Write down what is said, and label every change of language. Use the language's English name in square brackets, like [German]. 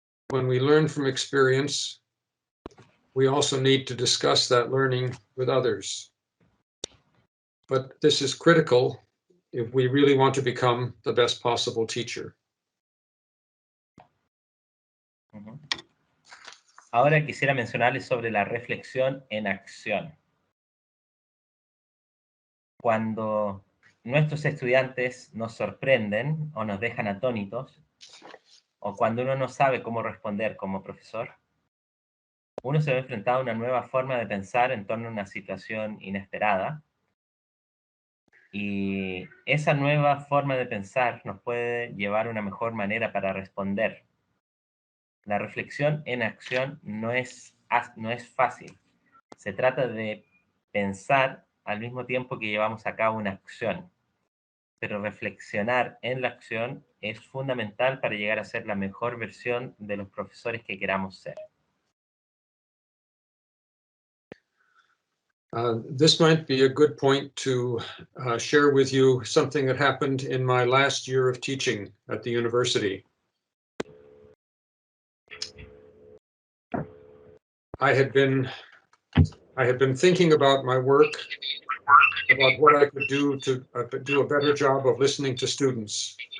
[English] When we learn from experience, we also need to discuss that learning with others. But this is critical if we really want to become the best possible teacher. [Spanish] Ahora quisiera mencionarles sobre la reflexión en acción. Cuando nuestros estudiantes nos sorprenden o nos dejan atónitos, o cuando uno no sabe cómo responder como profesor, uno se ve enfrentado a una nueva forma de pensar en torno a una situación inesperada. Y esa nueva forma de pensar nos puede llevar a una mejor manera para responder. La reflexión en acción no es fácil. Se trata de pensar al mismo tiempo que llevamos a cabo una acción. Pero reflexionar en la acción es fundamental para llegar a ser la mejor versión de los profesores que queramos ser. [English] This might be a good point to share with you something that happened in my last year of teaching at the university. I had been thinking about my work, about what I could do to do a better job of listening to students.